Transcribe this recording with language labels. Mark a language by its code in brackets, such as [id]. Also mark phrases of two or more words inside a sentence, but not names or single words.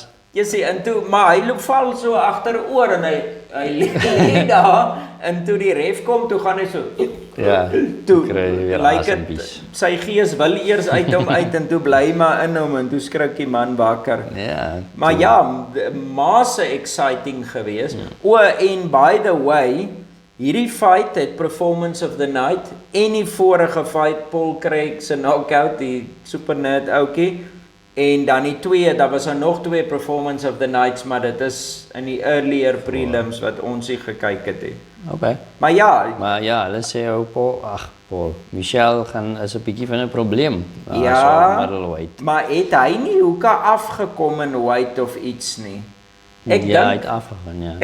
[af] Jy sê, en toe, maar hy loop val so agteroor en hy lê daar en toe die ref kom, toe gaan hy so toe lyk dit sy gees wil eers uit hom uit en toe bly maar in hom en toe skrik die man wakker. Ja. Maar ja, massa exciting gewees. [en] En by the way, [af] hierdie fight het [en] performance of the night [af] en die vorige fight Paul Craig se knockout, die [en] super nerd [af] ouetjie. En dan die twee, daar was nog twee [en] performance of the nights, [af] maar dit is in die [en] earlier prelims [af] wat ons hier gekyk het. Okay. Maar ja, hulle sê Paul, Michel is 'n bietjie van 'n probleem. Ja, [en] middleweight. [af] maar het hy nie hoeka afgekom in weight of iets nie? Hy het afgegaan, ja.